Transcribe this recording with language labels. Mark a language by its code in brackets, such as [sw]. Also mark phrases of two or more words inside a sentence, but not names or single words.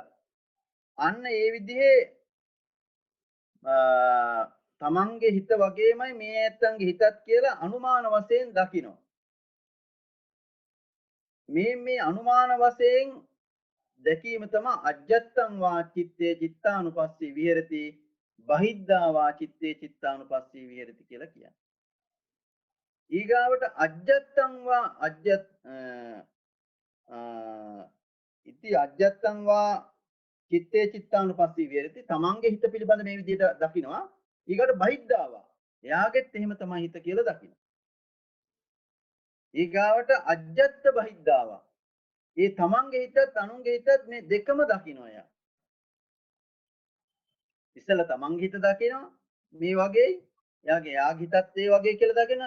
[si] අන්න ඒ විදිහේ තමන්ගේ හිත වගේමයි මේ ඇත්තන්ගේ හිතත් කියලා අනුමාන වශයෙන් දකිනවා. මේ අනුමාන වශයෙන් දැකීම තමයි [pi] අජ්ජත්තං වා චිත්තේ චිත්තානුපස්සී විහෙරති බහිද්ධා වා චිත්තේ චිත්තානුපස්සී විහෙරති [si] කියලා කියන්නේ. ඊගාවට [pi] අජ්ජත්තං වා ඉති අජ්ජත්තං වා චිත්තේ චිත්තානුපස්සී විහෙරති [si] තමන්ගේ හිත පිළිබඳ මේ විදිහට දකිනවා. ඊගාවට [pi] බහිද්ධා වා [si] එයාගෙත් එහෙම තමයි හිත කියලා දකිනවා. ඊගාවට [pi] අජ්ජත්ත බහිද්ධා වා [si] ඒ තමන්ගේ හිතත් අනුන්ගේ හිතත් මේ දෙකම දකිනවා එයා. ඉස්සෙල්ලා තමන්ගේ හිත දකිනවා මේ වගේ යාගේ හිතත් ඒ වගේ කියලා දකිනවා.